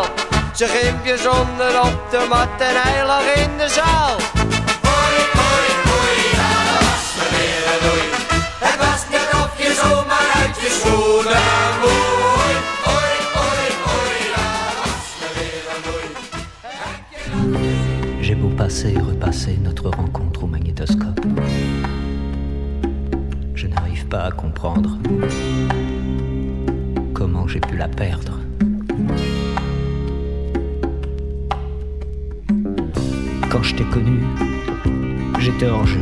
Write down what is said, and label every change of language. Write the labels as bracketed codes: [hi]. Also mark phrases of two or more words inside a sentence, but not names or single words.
[nl] Zijn gimpjes onder op de mat en hij lag in de zaal. Hoi, hoi, hoi, ja, dat was me weer een oei. Het was net of je zomaar uit je schoenen moei. Hoi, hoi, hoi, ja, dat was me weer een oei. [fr] J'ai beau passer et repasser notre rencontre au magnétoscope, je n'arrive pas à comprendre comment j'ai pu la perdre. Quand je t'ai connu, j'étais hors jeu.